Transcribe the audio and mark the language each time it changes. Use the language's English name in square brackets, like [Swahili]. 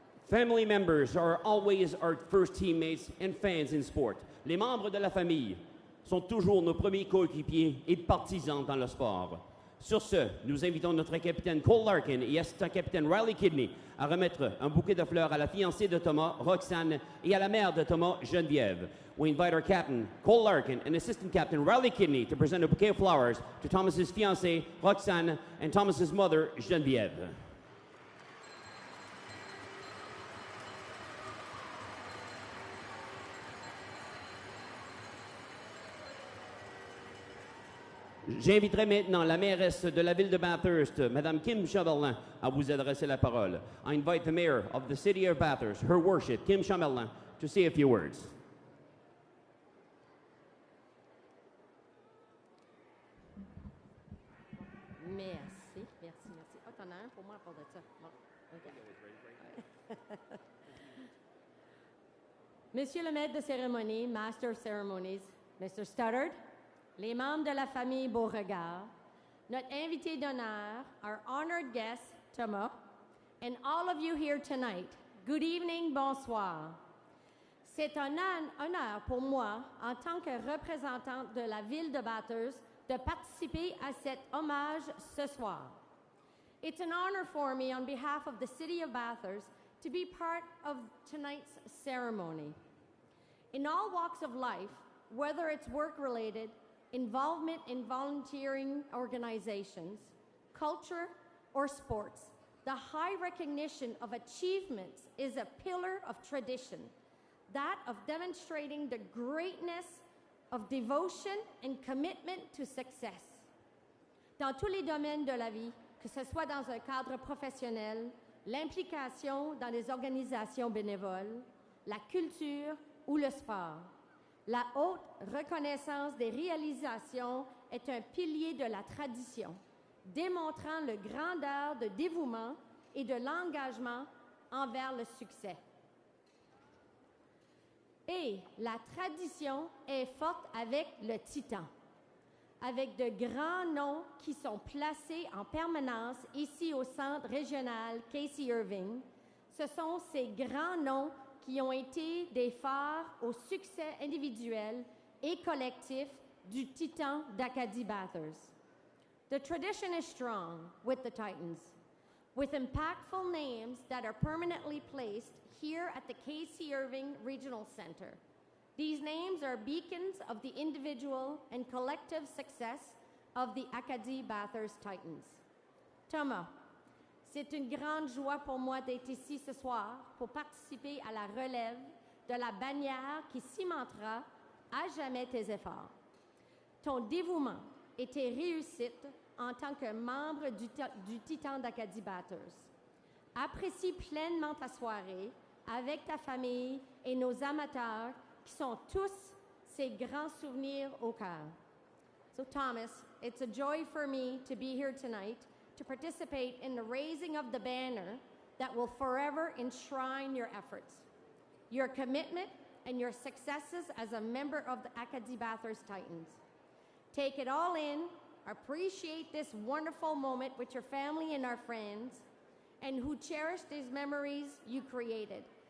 [English] Family members are always our first teammates and fans in sport. [French] Les membres de la famille sont toujours nos premiers coéquipiers et partisans dans le sport. Sur ce, nous invitons notre capitaine Cole Larkin et assistant capitaine Riley Kidney à remettre un bouquet de fleurs à la fiancée de Thomas, Roxane, et à la mère de Thomas, Geneviève. [English] We invite our captain, Cole Larkin, and assistant captain Riley Kidney to present a bouquet of flowers to Thomas's fiancée, Roxane, and Thomas's mother, Geneviève. [French] J'inviterai maintenant la mairesse de la ville de Bathurst, Madame Kim Chamberlain, à vous adresser la parole. [English] I invite the mayor of the city of Bathurst, Her Worship, Kim Chamberlain, to say a few words. [French] Merci, merci, merci. Oh, t'en as un pour moi à part de ça. Bon, OK. Monsieur le maître de cérémonie, [English] Master of Ceremonies, Mr. Studdard, [French] les membres de la famille Beauregard, notre invité d'honneur, [English] our honored guest, Thomas, and all of you here tonight, good evening, [French] bonsoir. C'est un honneur pour moi, en tant que représentante de la ville de Bathurst, de participer à cet hommage ce soir. [English] It's an honor for me, on behalf of the city of Bathurst, to be part of tonight's ceremony. In all walks of life, whether it's work-related, involvement in volunteering organizations, culture, or sports, the high recognition of achievements is a pillar of tradition, that of demonstrating the greatness of devotion and commitment to success. [French] Dans tous les domaines de la vie, que ce soit dans un cadre professionnel, l'implication dans les organisations bénévoles, la culture ou le sport, la haute reconnaissance des réalisations est un pilier de la tradition, démontrant le grandeur de dévouement et de l'engagement envers le succès. Et la tradition est forte avec le Titan, avec de grands noms qui sont placés en permanence ici au centre régional Casey Irving. Ce sont ces grands noms qui ont été des phares au succès individuel et collectif du Titan d'Acadie Bathurst. [English] The tradition is strong with the Titans, with impactful names that are permanently placed here at the Casey Irving Regional Center. These names are beacons of the individual and collective success of the Acadie Bathurst Titans. [French] Thomas, c'est une grande joie pour moi d'être ici ce soir pour participer à la relève de la bannière qui cimentera à jamais tes efforts. Ton dévouement et tes réussites en tant que membre du Titan d'Acadie Bathurst. Apprécie pleinement ta soirée avec ta famille et nos amateurs qui sont tous ces grands souvenirs au cœur. [English] So Thomas, it's a joy for me to be here tonight to participate in the raising of the banner that will forever enshrine your efforts, your commitment, and your successes as a member of the Acadie Bathurst Titans. Take it all in, appreciate this wonderful moment with your family and our friends, and who cherish these memories you created.